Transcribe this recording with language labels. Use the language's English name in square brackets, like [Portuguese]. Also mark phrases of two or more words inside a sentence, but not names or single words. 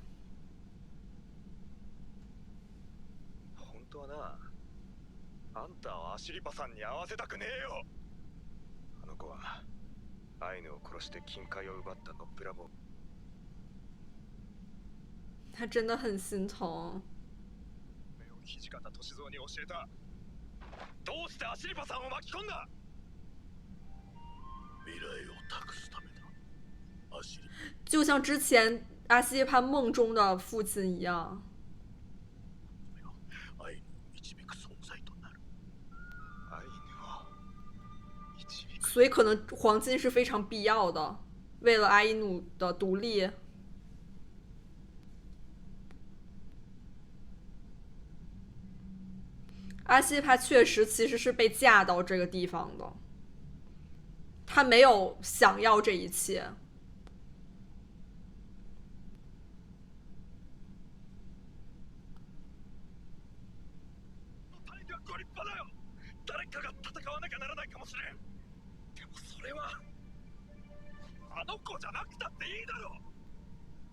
[Japanese] 本当はな、あんたはアシリパさんに会わせたくねえよ。あの子はアイヌを殺して金塊を奪ったノップラボ。 [Chinese] 他真的很心疼。 [Japanese] 土方歳三に教えた。どうしてアシリパさんを巻き込んだ？未来を託すためだ。アシリ。 [Chinese] 就像之前阿西帕梦中的父亲一样。所以可能黄金是非常必要的，为了阿伊努的独立。阿西帕确实其实是被嫁到这个地方的，他没有想要这一切。 [Japanese] 誰かが戦わなきゃならないかもしれん。でもそれはあの子じゃなくたっていいだろう。